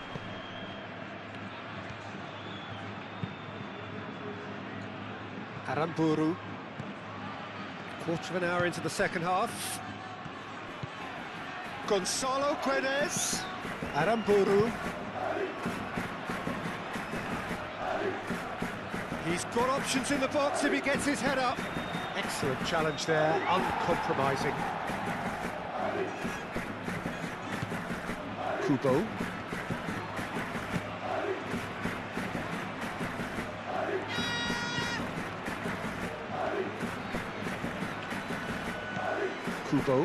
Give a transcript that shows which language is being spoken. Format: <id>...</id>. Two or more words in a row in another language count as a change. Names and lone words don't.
<en>Aramburu. Quarter of an hour into the second half. Gonzalo Guedes. Aramburu. He's got options in the box if he gets his head up. Excellent challenge there, uncompromising. Kubo. Kubo.</en>